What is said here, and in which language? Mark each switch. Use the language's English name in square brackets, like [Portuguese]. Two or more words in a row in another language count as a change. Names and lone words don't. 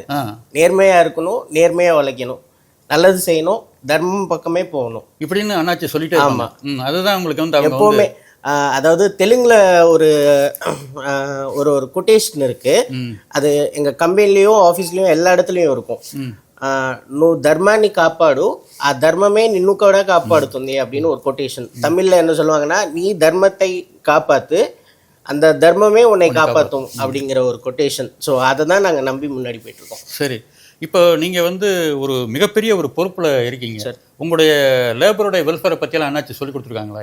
[Tamil] நேர்மையாக இருக்கணும், நேர்மையாக உழைக்கணும், நல்லது செய்யணும், தர்மம் பக்கமே போகணும் இப்படின்னு அண்ணாச்சி சொல்லிட்டு. ஆமாம், அதுதான் உங்களுக்கு எப்போவுமே. அதாவது தெலுங்குல ஒரு ஒரு கொட்டேஷன் இருக்கு. அது எங்கள் கம்பெனிலையும் ஆஃபீஸ்லையும் எல்லா இடத்துலையும் இருக்கும். [Telugu] నువ్వు ధర్మాన్ని కాపాడు, ఆ ధర్మమే నిన్ను కూడా కాపాడుతుంది [Tamil] அப்படின்னு ஒரு கொட்டேஷன். தமிழ்ல என்ன சொல்லுவாங்கன்னா, நீ தர்மத்தை காப்பாத்து, அந்த தர்மமே உன்னை காப்பாற்றும் அப்படிங்கிற ஒரு கொட்டேஷன். ஸோ அதை தான் நாங்கள் நம்பி முன்னாடி போயிட்டுருக்கோம். சரி, இப்போ நீங்கள் ஒரு மிகப்பெரிய ஒரு பொறுப்பில் இருக்கீங்க சார். உங்களுடைய லேபருடைய வெல்ஃபேரை பற்றியெல்லாம் அண்ணாச்சி சொல்லி கொடுத்துருக்காங்களா?